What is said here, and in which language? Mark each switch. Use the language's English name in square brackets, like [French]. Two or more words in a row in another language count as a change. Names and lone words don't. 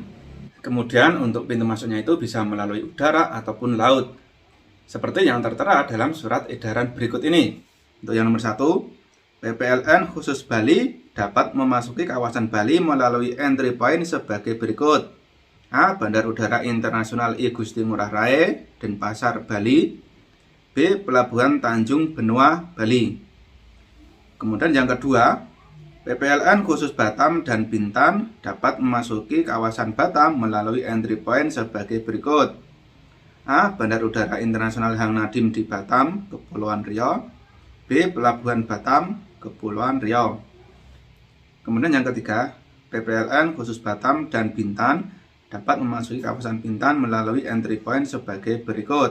[Indonesian] Kemudian untuk pintu masuknya itu bisa melalui udara ataupun laut, seperti yang tertera dalam surat edaran berikut ini. Untuk yang nomor 1, PPLN khusus Bali dapat memasuki kawasan Bali melalui [English] entry point [Indonesian] sebagai berikut. A. Bandar Udara Internasional I Gusti Ngurah Rai, Denpasar, Bali. B. Pelabuhan Tanjung Benoa, Bali. Kemudian yang kedua, PPLN khusus Batam dan Bintan dapat memasuki kawasan Batam melalui [English] entry point [Indonesian] sebagai berikut. A. Bandar Udara Internasional Hang Nadiem di Batam, Kepulauan Riau. B. Pelabuhan Batam, Kepulauan Riau. Kemudian yang ketiga, PPLN khusus Batam dan Bintan dapat memasuki kawasan Bintan melalui [English] entry point [Indonesian] sebagai berikut.